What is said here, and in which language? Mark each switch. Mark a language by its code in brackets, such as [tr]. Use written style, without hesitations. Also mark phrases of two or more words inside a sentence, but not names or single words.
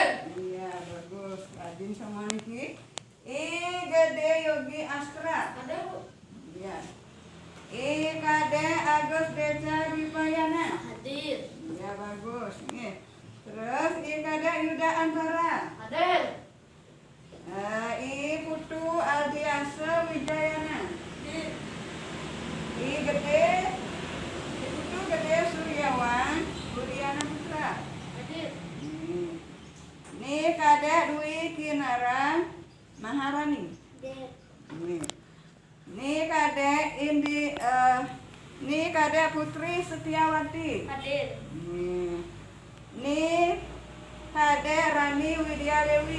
[id] Iya, bagus. Rajin semua nih. Gede Yogi Astra. Hadir, Bu. Iya. Kade Agus Deca Wipayana. Hadir. Iya, bagus. Nih. Terus Kade Yuda Antara. Hadir. Putu Aldiasa Wijayana. Hadir. Putu Gede Suryawan Budiana Putra. Hadir. Ini Kade Dwi Kinara Maharani. Hadir. Ini Kade ini Kade Putri Setiawati. Hadir. Ini Kade Rani Widya Dewi.